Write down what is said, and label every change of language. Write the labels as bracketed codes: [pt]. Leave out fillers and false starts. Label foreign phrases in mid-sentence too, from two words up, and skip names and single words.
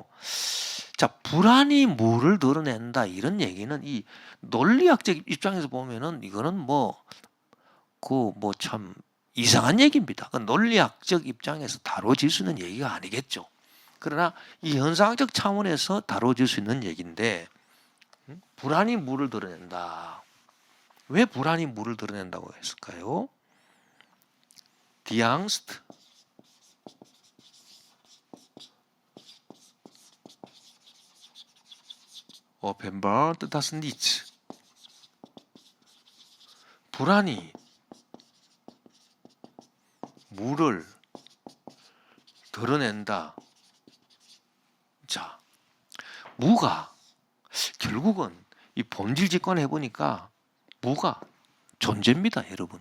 [ko] 자, 불안이 무를 드러낸다, 이런 얘기는 이 논리학적 입장에서 보면은 이거는 참 이상한 얘기입니다. 논리학적 입장에서 다뤄질 수 있는 얘기가 아니겠죠. 그러나 이 현상학적 차원에서 다뤄질 수 있는 얘기인데, 불안이 무를 드러낸다. 왜 불안이 무를 드러낸다고 했을까요? [de] Die Angst offenbart das Nichts. [ko] 불안이 무를 드러낸다. 자, 무가 결국은 이 본질 직관을 해보니까 무가 존재입니다, 여러분.